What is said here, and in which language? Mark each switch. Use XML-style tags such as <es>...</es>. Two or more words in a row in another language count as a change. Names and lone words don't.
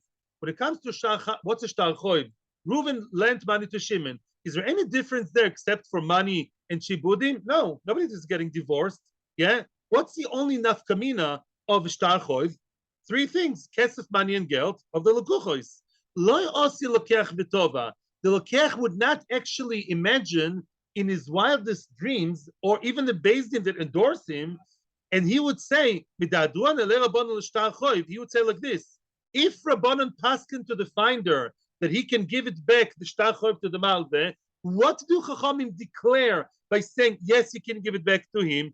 <en>When it comes to shtar, what's a</en> <he>shtar choiv?</he> <en>Reuven lent money to Shimon. Is there any difference there except for money and shibudim? No, nobody is getting divorced. Yeah. What's the only nafkamina of</en> <he>shtar choiv?</he> <en>Three things: kesef, money, and geld of the lekuchos.</en> <he>Lo osi lokech b'tova.</he> <en>The lokech would not actually imagine in his wildest dreams, or even the</en> <he>Beis Din</he> <en>that endorse him, and he would say, he would say like this: if</en> <he>Rabbanon paskin</he> <en>to the finder that he can give it back, the</en> <he>shtar choiv,</he> <en>to the malveh, what do Chachamim declare by saying yes, he can give it back to him?</en>